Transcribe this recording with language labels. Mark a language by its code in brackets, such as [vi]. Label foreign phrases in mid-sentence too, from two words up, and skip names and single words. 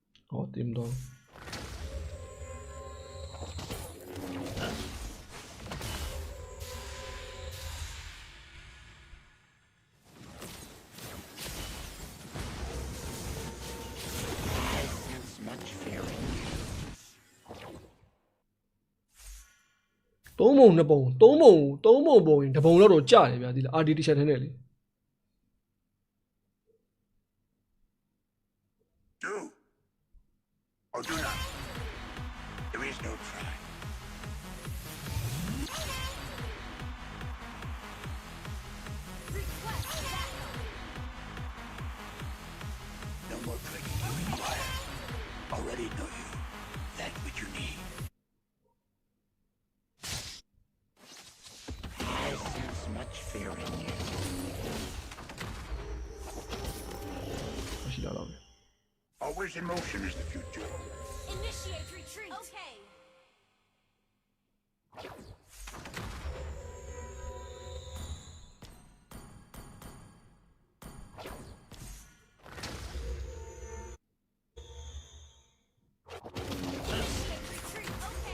[my] ဟောတင်တော့ [en] Much fear in you. [my] 3 ပုံ 2 ပုံ 3 ပုံပုံရင်တစ်ပုံတော့ကြာတယ်ဗျာဒီလား RD တစ်ချက်ထဲနဲ့လေ [en] Do or do not. There is no try. Request backup. No more tricking you require. Already know you. That which you need. I sense much fear in you. [my] ရှိလာတော့ [en] Always in motion is the future. Initiate retreat. Okay. Initiate retreat. Okay.